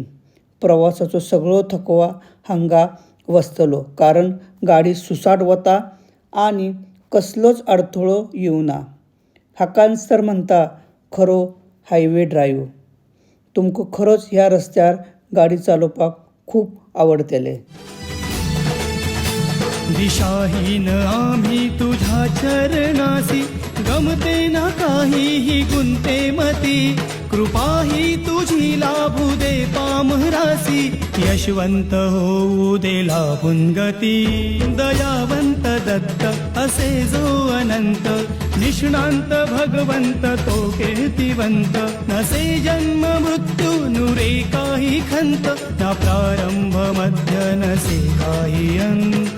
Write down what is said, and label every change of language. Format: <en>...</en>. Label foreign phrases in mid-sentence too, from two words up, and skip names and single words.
<kok>प्रवासाचो सगळो थकवा हांगा वचतलो कारण गाडी सुसाट वता आणि कसलोच अडथळो येवना. हाकाच तर म्हणटा खरो हायवे ड्रायव्ह. तुमकां खरोच ह्या रस्त्यार गाडी चालोवपाक खूप आवडटलें.</kok> <mr>दिशाहीन आम्ही तुझ्या चरणासी गमते ना काहीही गुंते मती कृपाही तुझी लाभू दे पामरासी यशवंत होऊ दे लाभून गती दयावंत दत्त असे जो अनंत निष्णांत भगवंत तो कीर्तिवंत नसे जन्म मृत्यू नुरे काही खंत ना प्रारंभ मध्य नसे काही अंत.</mr>